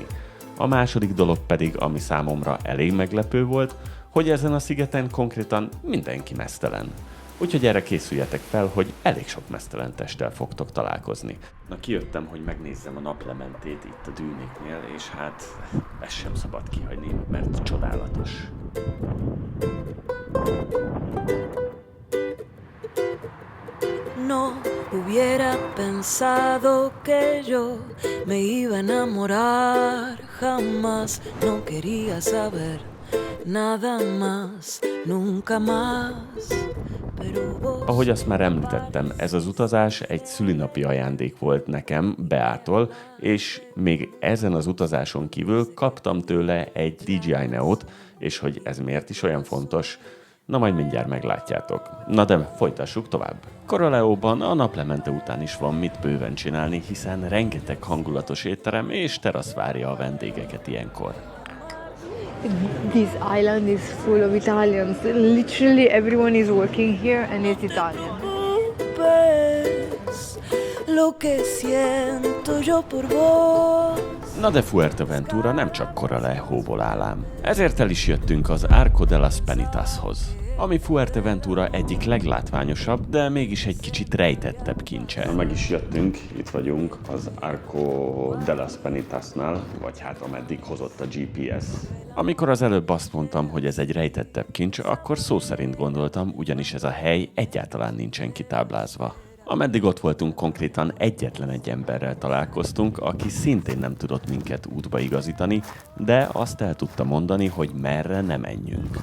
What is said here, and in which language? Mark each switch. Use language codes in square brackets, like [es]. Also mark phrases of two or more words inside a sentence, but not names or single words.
[hu] A második dolog pedig, ami számomra elég meglepő volt, hogy ezen a szigeten konkrétan mindenki meztelen. Úgyhogy erre készüljetek fel, hogy elég sok meztelen testtel fogtok találkozni. Na kijöttem, hogy megnézzem a naplementét itt a dűnéknél, és hát ezt sem szabad kihagyni, mert csodálatos. [es] No hubiera pensado que yo me iba a enamorar, jamás no quería saber nada más, nunca más. [hu] Ahogy azt már említettem, ez az utazás egy szülinapi ajándék volt nekem, Beától, és még ezen az utazáson kívül kaptam tőle egy DJI Neo-t, és hogy ez miért is olyan fontos, na majd mindjárt meglátjátok. Na de folytassuk tovább. Coralejóban a naplemente után is van mit bőven csinálni, hiszen rengeteg hangulatos étterem és terasz várja a vendégeket ilyenkor. [en] This island is full of Italians. Literally everyone is working here and it's Italian. [es] Lo que siento yo por vos. [hu] Na de Fuerteventura nem csak Coralejóból áll ám. Ezért el is jöttünk az Arco de las Penitashoz. ami Fuerteventura egyik leglátványosabb, de mégis egy kicsit rejtettebb kincse. Na, meg is jöttünk, itt vagyunk az Arco de las Penitasnál, vagy hát ameddig hozott a GPS. Amikor az előbb azt mondtam, hogy ez egy rejtettebb kincs, akkor szó szerint gondoltam, ugyanis ez a hely egyáltalán nincsen kitáblázva. Ameddig ott voltunk, konkrétan egyetlen egy emberrel találkoztunk, aki szintén nem tudott minket útba igazítani, de azt el tudta mondani, hogy merre ne menjünk.